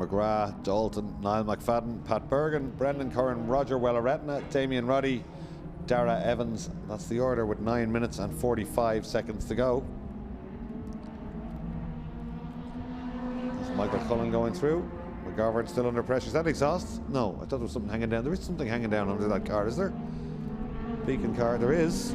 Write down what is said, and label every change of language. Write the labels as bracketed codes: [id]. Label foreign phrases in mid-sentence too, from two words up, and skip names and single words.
[en] McGrath, Dalton, Niall McFadden, Pat Bergen, Brendan Curran, Roger Wellaretna, Damien Roddy, Dara Evans. That's the order with 9 minutes and 45 seconds to go. There's Michael Cullen going through. McGovern still under pressure. Is that exhaust? No, I thought there was something hanging down. There is something hanging down under that car, is there? Beacon car, there is.